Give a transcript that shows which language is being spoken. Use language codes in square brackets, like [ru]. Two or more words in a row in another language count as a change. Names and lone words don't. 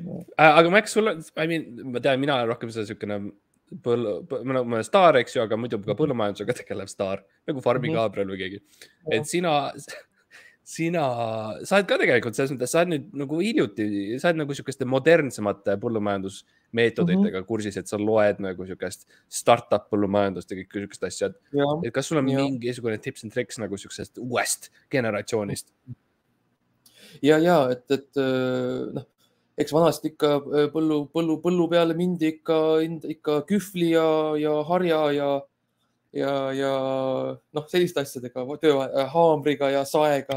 [et] Aga Max, ma tean, mina olen rohkem see niisugune ma staar, eks ju, aga muidu ka põllumajandusega tegelev staar, nagu Farmi Gabriel või keegi. Et sina saad ka tegelikult selles mõttes, sa oled nüüd nagu hiljuti, sa oled nagu niisuguste modernsemate põllumajandusmeetoditega kursis, et sa loed nagu niisugust startup põllumajandust ja kõik niisugust asjad. Et kas sul on mingisugune [en] tips and tricks [et] nagu niisugusest uuest generatsioonist? Ja, et eks vanasti ikka põllu peale mindi ikka kühvli ja harja ja selliste asjadega, haamriga ja saega.